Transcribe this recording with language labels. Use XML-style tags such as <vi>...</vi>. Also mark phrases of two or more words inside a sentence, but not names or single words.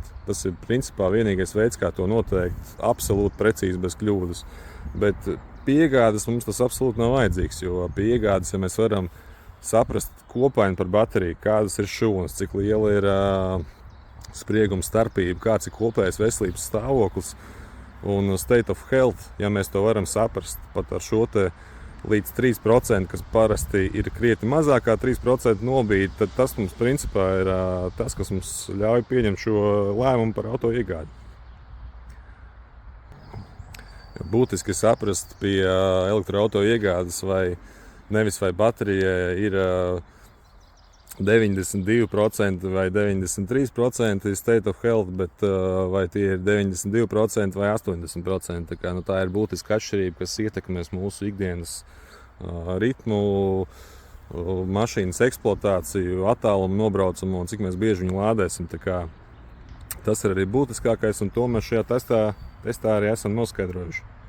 <lv>Tas ir principā vienīgais veids, kā to noteikt absolūti precīzi bez kļūdas. Bet pie iegādes mums tas absolūti nav vajadzīgs, jo pie iegādes, ja mēs varam saprast kopaini par bateriju, kādas ir šūnas, cik liela ir sprieguma starpība, kāds ir kopējais veselības stāvoklis un</lv> <en>state of health,</en> <lv>ja mēs to varam saprast pat ar šo līdz 3%, kas parasti ir krietni mazāk kā 3% nobīdi, tad tas mums principā ir tas, kas mums ļauj pieņemt šo lēmumu par auto iegādi. Būtiski saprast pie elektroauto iegādes, vai baterija ir 92% vai 93%</lv> <en>state of health,</en> <lv>bet vai tie ir 92% vai 80%. Tā ir būtiska atšķirība, kas ietekmēs mūsu ikdienas ritmu, mašīnas eksploatāciju, attālumu nobraucumu un cik mēs bieži viņu lādēsim. Tas ir arī būtiskākais, un to mēs šajā testā arī esam noskaidrojuši.</lv>